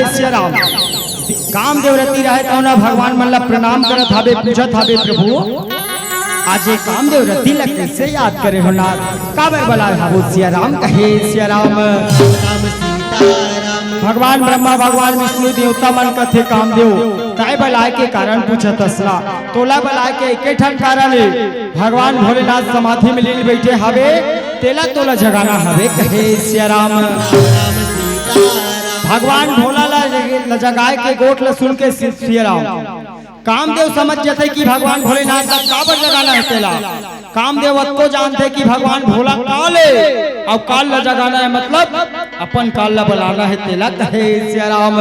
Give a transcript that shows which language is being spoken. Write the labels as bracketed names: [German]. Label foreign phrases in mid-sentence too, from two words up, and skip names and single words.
[Chhattisgarhi] सिया राम कामदेव रति रहे तो ना भगवान मन ला प्रणाम करत हवे पूछत हवे प्रभु आज ये कामदेव रति ला कैसे याद करे हो ना काबर बला हवो सिया राम कहे सिया राम भगवान ब्रह्मा भगवान विष्णु देवता मन कथे कामदेव ताय बलाय के कारण पूछत असला तोला बलाय के एके ठन कारण है भगवान भोलेनाथ समाधि में लीन बैठे हवे तेला तोला जगाना हवे कहे सिया राम भगवान भोला ला जगाए के गोट ल सुन के सिया राम कामदेव समझ जाते कि भगवान भोलेनाथ का काबर जगाना है तेला। कामदेव अतो जानते कि भगवान भोला काल है और काल ला जगाना है मतलब अपन काल ला बुलाना है तेला कहे सिया राम।